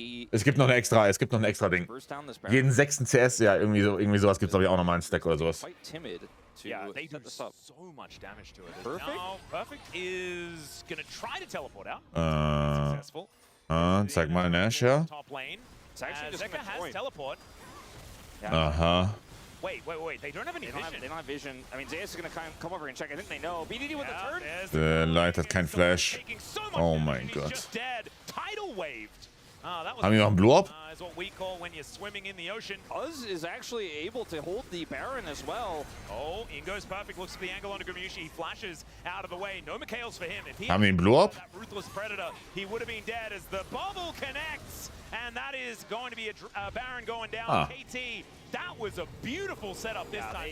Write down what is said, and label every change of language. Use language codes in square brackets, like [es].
[de] Es gibt noch ein extra Ding. Jeden 6. CS, ja, irgendwie sowas gibt es, glaube ich, auch nochmal einen Stack oder sowas. [en] Yeah, they do so much damage to it. Perfect is gonna try to teleport out. Successful. [de] Zeig mal Nash, ja. [en] Zeka has teleport. Aha. Wait. They don't have any vision. They don't have vision. I mean, Zeus is going to come over and check. I think they know. BDD with the turn. [de] Der Light hat kein Flash. Oh mein Gott. [en] Tidal waved. [de] Haben wir noch einen Blow-Up? [en] Is what we call when you're swimming in the ocean. Buzz is actually able to hold the Baron as well. Oh, in goes perfect. Looks for the angle onto Gamushi. He flashes out of the way. No Mikhails for him. If he [de] Haben wir einen Blow-Up? [en] that ruthless predator, he would have been dead as the bubble connects. And that is going to be a Baron going down. KT, that was a beautiful setup this time.